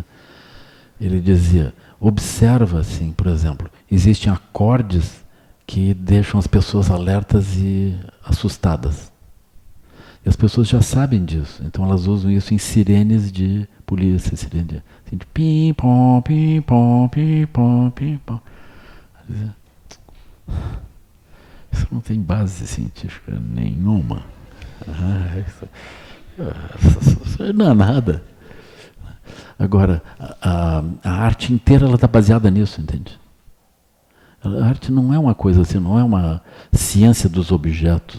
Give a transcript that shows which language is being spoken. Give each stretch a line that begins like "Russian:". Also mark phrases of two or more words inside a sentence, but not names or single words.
Portuguese: Ele dizia, observa assim, por exemplo, existem acordes que deixam as pessoas alertas e assustadas. E as pessoas já sabem disso, então elas usam isso em sirenes de polícia, sirene de pim pom, pim pom, pim pom, pim pom. Isso não tem base científica nenhuma. Isso não é nada. Agora, a arte inteira ela está baseada nisso, entende? A arte não é uma coisa assim, não é uma ciência dos objetos.